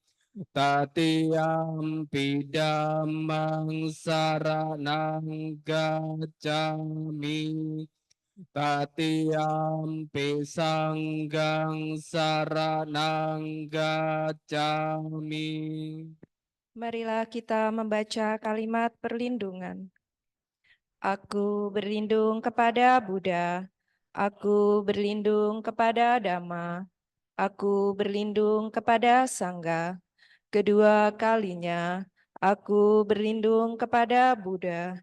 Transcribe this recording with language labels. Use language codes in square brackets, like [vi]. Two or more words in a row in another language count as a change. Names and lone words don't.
[pi] Tatiyampi dhammang saranang gacchami. Tatiyampi sanggang saranang gacchami. [id] Marilah kita membaca kalimat perlindungan. Aku berlindung kepada Buddha, aku berlindung kepada Dhamma, aku berlindung kepada Sangha. Kedua kalinya, aku berlindung kepada Buddha.